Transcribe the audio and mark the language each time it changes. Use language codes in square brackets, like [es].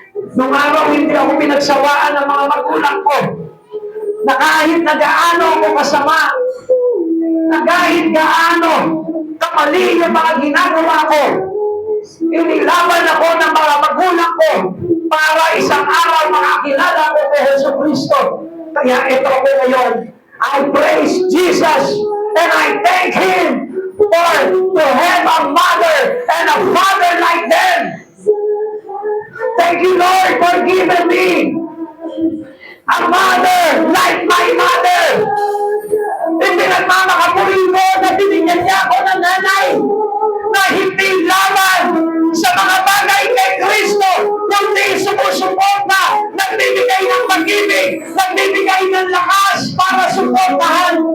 [tl] Nung araw, hindi ako pinagsawaan ng mga magulang ko na kahit na gaano ako kasama, na kahit gaano kamali yung mga ginagawa ko, inilaban ako ng mga magulang ko para isang araw makakilala ko kay Hesus Kristo. Kaya ito ako ngayon. [en] I praise Jesus and I thank Him for to have a mother and a father like them. Thank you, Lord, for giving me a mother like my mother. [tl] Hindi nagmamakapuri ko na binigyan niya ako ng nanay na hindi laban sa mga bagay kay Kristo, kundi sumusuporta, nagbibigay ng pag-ibig, nagbibigay ng lakas para suportahan.